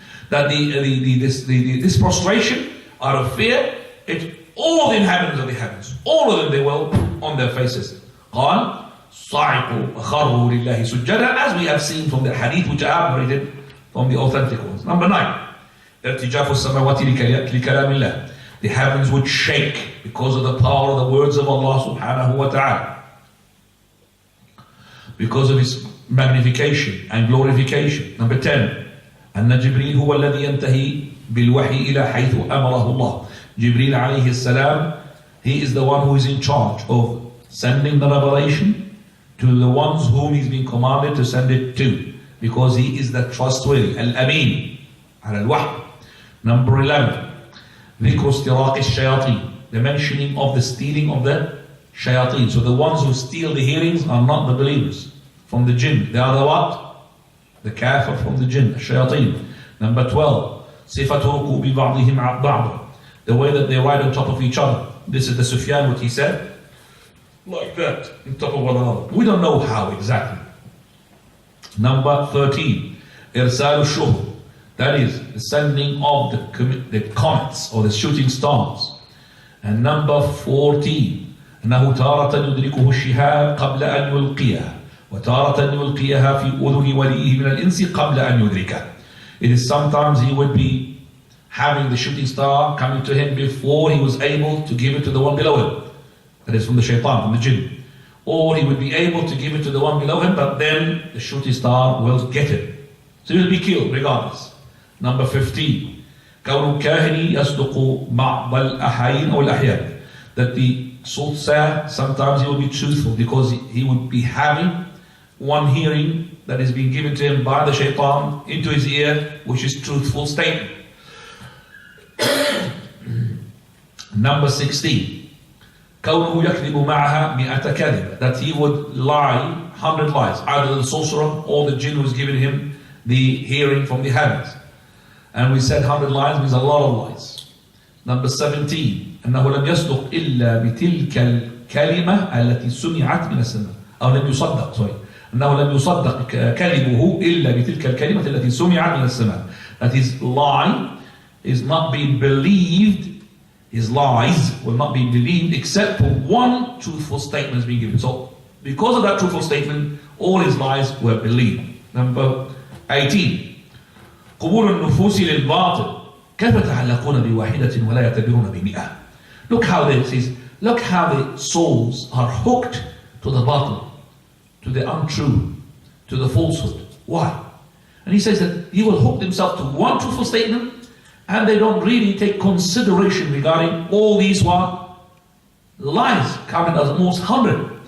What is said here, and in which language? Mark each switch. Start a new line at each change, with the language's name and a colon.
English: That this prostration out of fear, all the inhabitants of the heavens, all of them, they will on their faces.
Arabic: قال صعقوا وخروا لله سجدا,
English: as we have seen from the hadith which I have narrated from the authentic ones. Number 9,
Arabic: ارتجاف السماوات لكلام الله.
English: The heavens would shake because of the power of the words of Allah subhanahu wa ta'ala, because of his magnification and glorification. Number 10,
Arabic: أن جبريل هو الذي ينتهي بالوحي إلى حيث أمره الله.
English: Jibreel alayhi salam, he is the one who is in charge of sending the revelation to the ones whom he's been commanded to send it to, because he is the trustworthy, al-amin, al-wahy. Number 11,
Arabic: ذكر استراق الشياطين,
English: the mentioning of the stealing of the shayateen. So the ones who steal the hearings are not the believers from the jinn. They are the what? The kafir from the jinn, the shayateen. Number 12,
Arabic: صفة ركوب بعضهم على بعض,
English: the way that they ride on top of each other. This is the Sufyan, what he said, like that, on top of one another. We don't know how exactly. Number 13,
Arabic: إرسال الشهب,
English: that is the sending of the comets or the shooting stars. And number 14,
Arabic: أنه تارة يدركه الشهاب قبل أن يلقيها وتارة يلقيها في أذن وليه من الإنس قبل أن يدركه.
English: It is sometimes he would be having the shooting star coming to him before he was able to give it to the one below him. That is from the shaitan, from the jinn. Or he would be able to give it to the one below him, but then the shooting star will get him. So he will be killed regardless. Number 15.
Arabic: كون الكاهن يصدق بعض الأحايين أو الأحيان.
English: That the soothsayer, sometimes he will be truthful because he would be having one hearing that is being given to him by the shaitan into his ear, which is truthful statement. Number 16.
Arabic: كونه يكذب معها 100 كذبة.
English: That he would lie 100 lies. Either the sorcerer or the jinn who's given him the hearing from the heavens. And we said 100 lies means a lot of lies. Number 17.
Arabic: أنه لم يصدق إلا بتلك الكلمة التي سمعت من السماء. أو لم يصدق
English: sorry.
Arabic: أنه لم يصدق كذبه إلا بتلك الكلمة التي سمعت من السماء.
English: That his lie is not being believed. His lies will not be believed except for one truthful statement is being given. So because of that truthful statement, all his lies were believed. Number 18.
Arabic: قبول النفوس للباطل. كيف تعلقون بواحدة ولا يعتبرون ب100.
English: Look how the souls are hooked to the batil, to the untrue, to the falsehood. Why? And he says that he will hook himself to one truthful statement, and they don't really take consideration regarding all these lies, counted as almost 100.